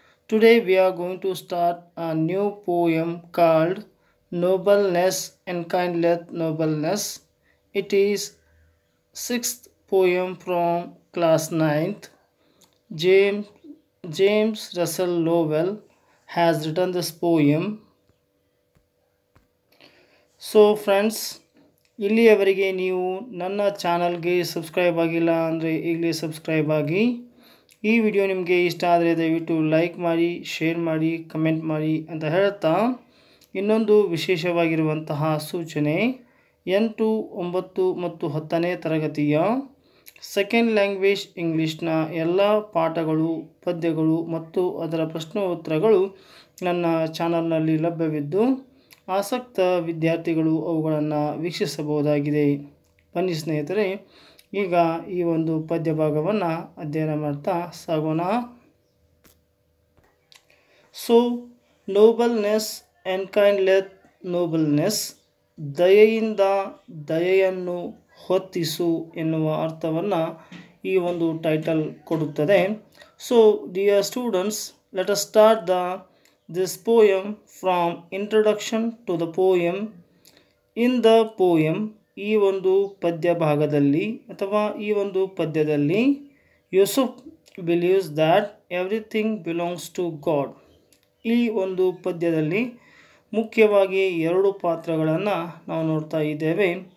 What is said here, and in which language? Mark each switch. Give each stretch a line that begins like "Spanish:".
English: Today we are going to start a new poem called Nobleness and Kindleth Nobleness. It is sixth poem from class ninth. James James Russell Lowell has written this poem.
Kannada: So friends, ಇಲ್ಲಿಯವರೆಗೆ ನೀವು ನನ್ನ ಚಾನಲ್ಗೆ subscribe ಆಗಿಲ್ಲ ಅಂದರೆ ಈಗಲೇ subscribe ಆಗಿ. ಈ video ನಿಮಗೆ ಇಷ್ಟ ಆದರೆ ದಯವಿಟ್ಟು ಲೈಕ್ ಮಾಡಿ, ಶೇರ್ ಮಾಡಿ, ಕಮೆಂಟ್ ಮಾಡಿ ಅಂತ ಹೇಳ್ತಾ, ಇನ್ನೊಂದು ವಿಶೇಷವಾಗಿರುವಂತಹ ಸೂಚನೆ, 8, 9 ಮತ್ತು 10ನೇ ತರಗತಿಯ ಸೆಕೆಂಡ್ ಲ್ಯಾಂಗ್ವೇಜ್ ಇಂಗ್ಲೀಷ್ನ ಎಲ್ಲ ಪಾಠಗಳು, ಪದ್ಯಗಳು ಮತ್ತು ಅದರ ಪ್ರಶ್ನೋತ್ತರಗಳು ನನ್ನ ಚಾನಲ್ನಲ್ಲಿ ಲಭ್ಯವಿದ್ದು ಆಸಕ್ತ ವಿದ್ಯಾರ್ಥಿಗಳು ಅವುಗಳನ್ನು ವೀಕ್ಷಿಸಬಹುದಾಗಿದೆ. ಬನ್ನಿ ಸ್ನೇಹಿತರೆ, ಈಗ ಈ ಒಂದು ಪದ್ಯ ಭಾಗವನ್ನು ಅಧ್ಯಯನ ಮಾಡ್ತಾ ಸಾಗೋಣ. ಸೊ ನೋಬಲ್ನೆಸ್ ಆ್ಯಂಡ್ ಕೈಂಡ್ಲೆತ್ ನೋಬಲ್ನೆಸ್, ದಯೆಯಿಂದ ದಯೆಯನ್ನು ಹೊತ್ತಿಸು ಎನ್ನುವ ಅರ್ಥವನ್ನು ಈ ಒಂದು ಟೈಟಲ್ ಕೊಡುತ್ತದೆ. So dear students,
English: Let us start this poem from introduction to the poem. In the poem,
Kannada: ಈ ಒಂದು ಪದ್ಯ ಭಾಗದಲ್ಲಿ ಅಥವಾ ಈ ಒಂದು ಪದ್ಯದಲ್ಲಿ
English: Yusuf believes that everything belongs to God.
Kannada: ಈ ಒಂದು ಪದ್ಯದಲ್ಲಿ ಮುಖ್ಯವಾಗಿ ಎರಡು ಪಾತ್ರಗಳನ್ನು ನಾವು ನೋಡ್ತಾ ಇದ್ದೇವೆ.